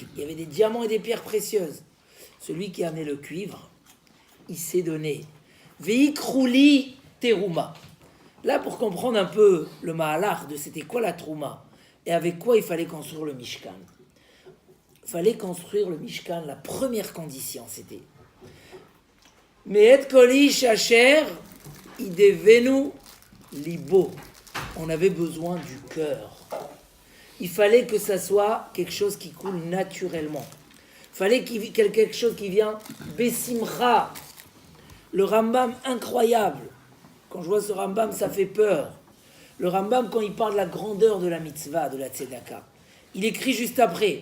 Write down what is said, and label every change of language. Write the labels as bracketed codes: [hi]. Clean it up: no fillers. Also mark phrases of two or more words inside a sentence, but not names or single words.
[fr] Il y avait des diamants et des pierres précieuses. Celui qui a amené le cuivre, il s'est donné. [he] ויקחו לי תרומה. [fr] Là, pour comprendre un peu le mahalach de c'était quoi la trouma et avec quoi il fallait construire le Mishkan. Il fallait construire le Mishkan, la première condition, c'était [he] מאת כל איש אשר ידבנו לבו. [fr] On avait besoin du cœur. Il fallait que ça soit quelque chose qui coule naturellement. Il fallait quelque chose qui vient besimcha. Le Rambam, incroyable. Quand je vois ce Rambam, ça fait peur. Le Rambam, quand il parle de la grandeur de la mitzvah, de la tzedaka, il écrit juste après.